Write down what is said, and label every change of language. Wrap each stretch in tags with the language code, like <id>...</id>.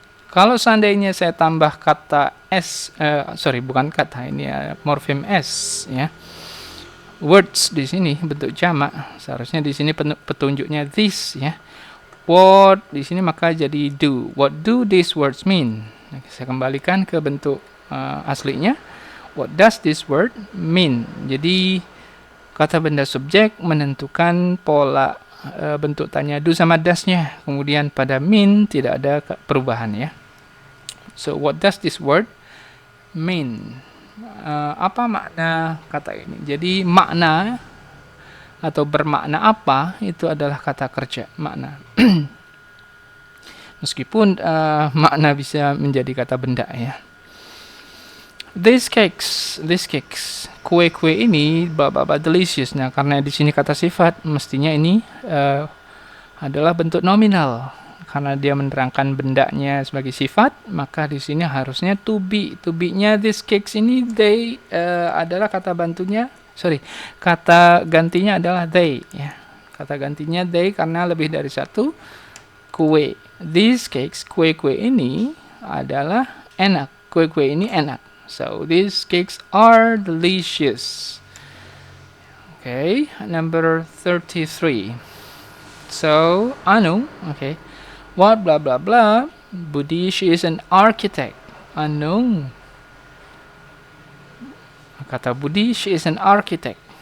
<id>Kalau seandainya saya tambah kata s, bukan kata ini ya, morfem s ya. Words di sini bentuk jamak, seharusnya di sini petunjuknya this ya. What di sini maka jadi do.</id> <en>What do these words mean?</en> <id>Nah, saya kembalikan ke bentuk aslinya.</id> <en>What does this word mean?</en> <id>Jadi kata benda subjek menentukan pola bentuk tanya do sama does-nya. Kemudian pada mean tidak ada perubahan ya.</id> <en>So what does this word mean?</en> <id>Apa makna kata ini? Jadi makna atau bermakna apa itu adalah kata kerja makna. Meskipun makna bisa menjadi kata benda ya.</id> <en>These cakes,</en> <id>kue-kue ini baba delicious. Nah, karena di sini kata sifat, mestinya ini adalah bentuk nominal. Karena dia menerangkan bendanya sebagai sifat, maka di sini harusnya to be. To be-nya</id> <en>these cakes</en> <id>ini they adalah kata bantunya. Kata gantinya adalah they ya. Kata gantinya they karena lebih dari satu kue.</id> <en>These cakes,</en> <id>kue-kue ini adalah enak. Kue-kue ini enak.</id> <en>So these cakes are delicious. Okay, number 33. So Anu, okay, what blah blah blah. Budi, she is an architect. Anu, kata Budi, she is an architect.</en>